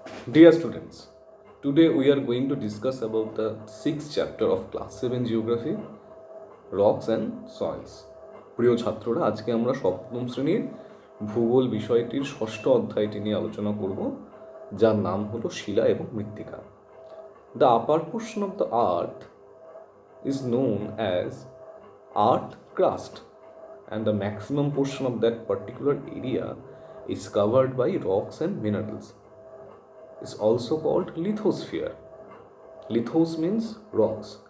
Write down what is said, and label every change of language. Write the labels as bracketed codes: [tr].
[en] Dear students, today we are going to discuss about the sixth chapter of class 7 geography, rocks and soils. [bn] প্রিয় ছাত্ররা, আজকে আমরা সপ্তম শ্রেণীর ভূগোল বিষয়টির ষষ্ঠ অধ্যায়টি নিয়ে আলোচনা করব, যার নাম হলো শিলা এবং মৃত্তিকা। [en] The upper portion of the earth is known as earth crust, and the maximum portion of that particular area is covered by rocks and minerals. Is also called lithosphere. Lithos means rocks.